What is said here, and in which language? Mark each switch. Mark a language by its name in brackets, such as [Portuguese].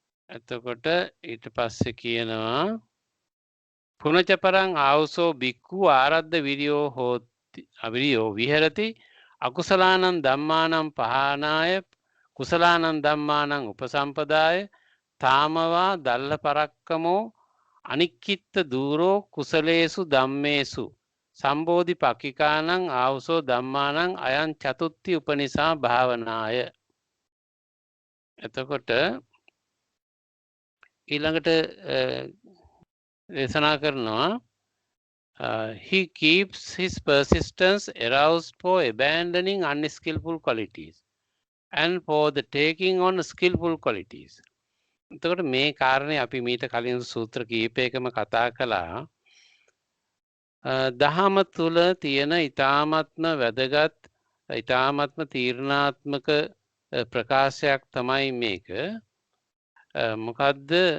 [Sinhala] එතකොට ඊට පස්සේ කියනවා [Pali] පුනචපරං ආවසෝ බික්ඛු ආරද්ධ විරියෝ විහෙරති අකුසලානං ධම්මානං පහනාය කුසලානං ධම්මානං උපසම්පදාය තාමවා දල්ල පරක්කමෝ අනික්කිත්ත දූරෝ කුසලේසු ධම්මේසු සම්බෝධි පක්ඛිකානං ආවසෝ ධම්මානං අයං චතුත්ථි උපනිසා භාවනාය. [Sinhala] එතකොට ඊළඟට දේශනා කරනවා [English] he keeps his persistence aroused for abandoning unskillful qualities and for the taking on skillful qualities. [Sinhala] එතකොට මේ කාරණේ අපි මීට කලින් සූත්‍ර කීපයකම කතා කළා. දහම තුල තියෙන ඊ타ත්ම වැදගත් ඊ타ත්ම තීරණාත්මක ප්‍රකාශයක් තමයි මේක. මොකද්ද?